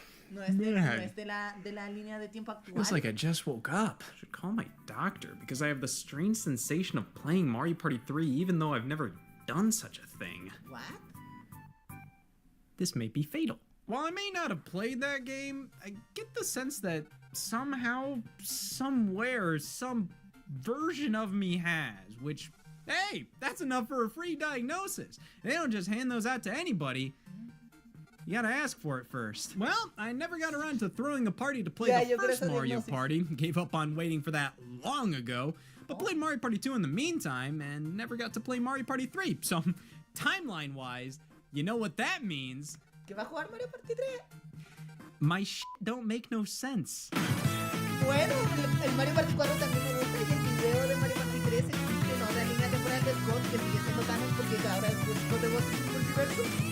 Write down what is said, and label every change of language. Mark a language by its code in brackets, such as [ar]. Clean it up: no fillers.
[es] No es de la línea de tiempo actual. [en] Feels like I just woke up. I should call my doctor because I have the strange sensation of playing Mario Party 3 even though I've never done such a thing. What? This may be fatal. While I may not have played that game, I get the sense that somehow, somewhere, some version of me has, which, hey, that's enough for a free diagnosis. They don't just hand those out to anybody. You gotta ask for it first. Well, I never got around to throwing a party to play the first Mario Party. Gave up on waiting for that long ago. But played Mario Party 2 in the meantime, and never got to play Mario Party 3. So, timeline-wise, you know what that means. [es] ¿Que va a jugar Mario Party 3? [en] My shit don't make no sense. [es] Bueno, el Mario Party 4 también me gusta y el video de Mario Party 3 existe en otra línea temporal de Scott que sigue siendo canon porque ahora es Scott the Woz en su multiverso.